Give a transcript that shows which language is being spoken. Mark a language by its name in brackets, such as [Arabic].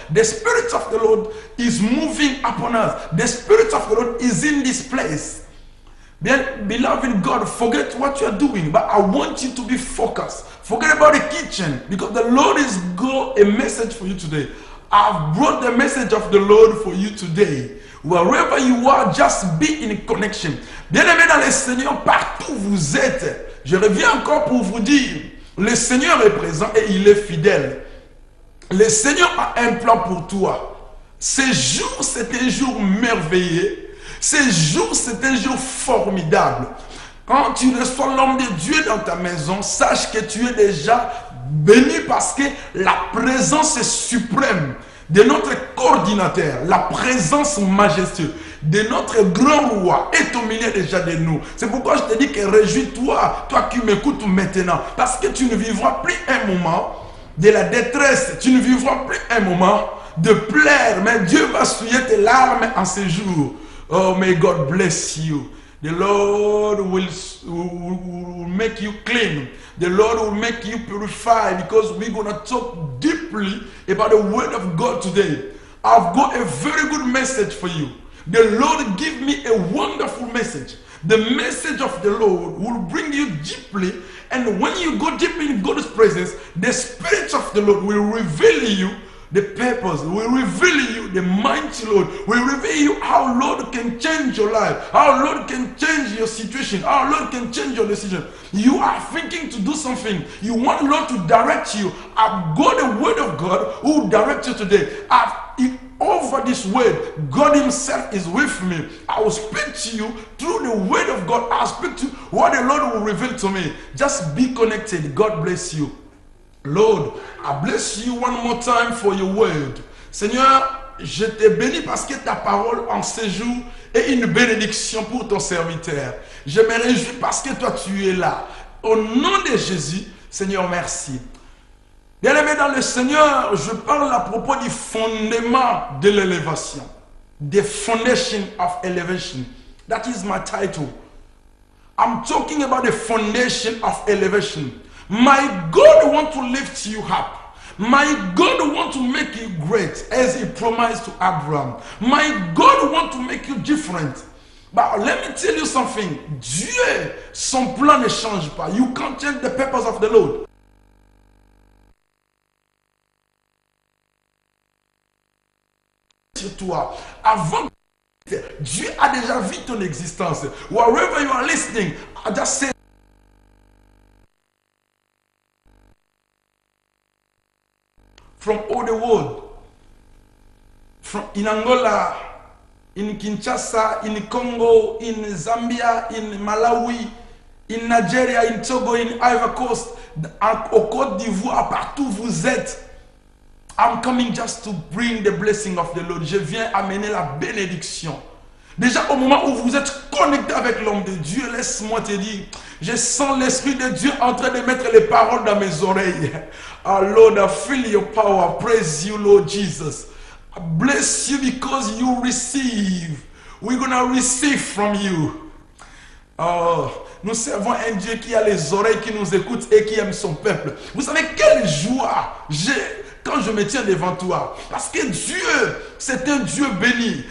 [English] The Spirit of the Lord is moving upon us. The Spirit of the Lord is in this place. Then, beloved God, forget what you are doing, but I want you to be focused. Forget about the kitchen, because the Lord is got a message for you today. I've brought the message of the Lord for you today. Wherever you are, just be in connection. [French] Bien-aimés dans le Seigneur, partout où vous êtes, je reviens encore pour vous dire, le Seigneur est présent et il est fidèle. Le Seigneur a un plan pour toi. Ce jour, c'est un jour merveilleux. Ce jour, c'est un jour formidable. Quand tu reçois l'homme de Dieu dans ta maison, sache que tu es déjà béni, parce que la présence suprême de notre coordinateur, la présence majestueuse de notre grand roi est au milieu déjà de nous. C'est pourquoi je te dis que réjouis-toi, toi qui m'écoutes maintenant, parce que tu ne vivras plus un moment de la détresse, tu ne vivras plus un moment de pleurs, mais Dieu va souiller tes larmes en ce jour. [English] Oh, may God bless you. The Lord will make you clean. The Lord will make you purify, because we're going to talk deeply about the word of God today. I've got a very good message for you. The Lord give me a wonderful message. The message of the Lord will bring you deeply, and when you go deep in God's presence, the Spirit of the Lord will reveal you the purpose, will reveal you the mighty Lord, will reveal you how Lord can change your life, how Lord can change your situation, how Lord can change your decision. You are thinking to do something, you want Lord to direct you. I've got the word of God who will direct you today. Over this word, God himself is with me. I will speak to you through the word of God. I'll speak to you what the Lord will reveal to me. Just be connected. God bless you. Lord, I bless you one more time for your word. [French] Seigneur, je te bénis parce que ta parole en ce jour est une bénédiction pour ton serviteur. Je me réjouis parce que toi tu es là. Au nom de Jésus, Seigneur, merci. Bien-aimé dans le Seigneur, je parle à propos du fondement de l'élévation. [English] The foundation of elevation. That is my title. I'm talking about the foundation of elevation. My God wants to lift you up. My God wants to make you great, as he promised to Abraham. My God wants to make you different. But let me tell you something. [French] Dieu, son plan ne change pas. [English] You can't change the purpose of the Lord. [French] Sur toi, avant Dieu a déjà vu ton existence. [English] Wherever you are listening, I just say from all the world, from in Angola, in Kinshasa, in Congo, in Zambia, in Malawi, in Nigeria, in Togo, in Ivory Coast, [French] au Côte d'Ivoire, partout où vous êtes. [English] I'm coming just to bring the blessing of the Lord. [French] Je viens amener la bénédiction. Déjà au moment où vous êtes connecté avec l'homme de Dieu, laisse-moi te dire, je sens l'Esprit de Dieu en train de mettre les paroles dans mes oreilles. [English] Oh Lord, I feel your power. Praise you, Lord Jesus. I bless you because you receive. We're going to receive from you. [French] Oh, nous servons un Dieu qui a les oreilles, qui nous écoute et qui aime son peuple. Vous savez quelle joie j'ai quand je me tiens devant toi. Parce que Dieu, c'est un Dieu béni.